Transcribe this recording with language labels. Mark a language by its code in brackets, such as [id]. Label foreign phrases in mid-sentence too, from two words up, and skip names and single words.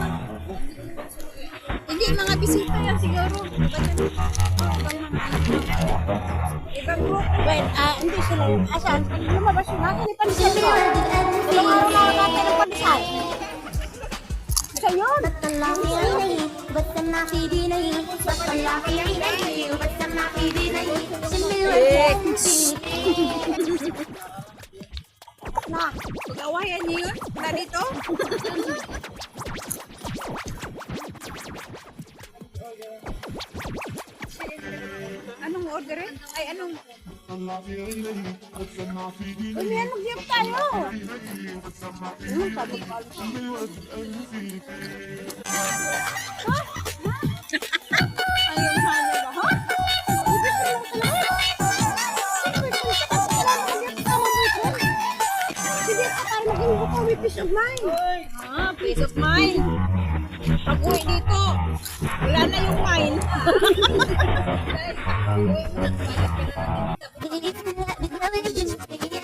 [tl] Hindi, mga bisita yan siguro. Iba yan. Ibang mga ibang group. Wait, hindi sila. Asan? Lumabas yun. Asan yung pandesal [ar] شم [tl] ko? [ar] الورد [tl] Ilang araw na [ar] بأنفي [tl] natin ng pandesal. Isa yun. [ar] بتطلع في عيني وبتسمع في ديني بتطلع في عيني وبتسمع في ديني شم الورد بأنفي. [tl] Na. Pag-awayan niyo yun? Na dito? Anong orderin? Ay, anong... Uy, may mag-give tayo. Sabi ko. Ayaw halo ba, ha? Sige, para maging bukawi [en] peace of mind. Ah, peace of mind. [tl] Pag uwi dito, wala na yung mind. [ar] بدنا